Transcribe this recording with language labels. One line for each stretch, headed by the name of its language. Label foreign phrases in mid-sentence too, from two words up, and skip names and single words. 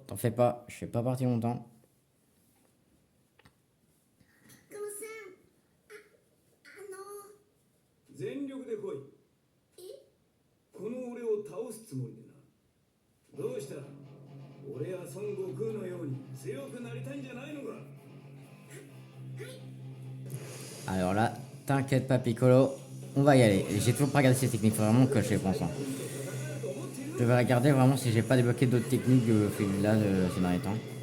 French: T'en fais pas, je suis pas parti longtemps.
Japanese: ピッコロさん、全力で来い。この俺を倒すつもりでな。どうした？俺や孫悟空のように強くなりたいんじゃないのか？
French: Alors là, t'inquiète pas, Piccolo, on va y aller. J'ai toujours pas regardé ces techniques, faut vraiment que je les pense. Hein. Je vais regarder vraiment si j'ai pas débloqué d'autres techniques là ces derniers temps.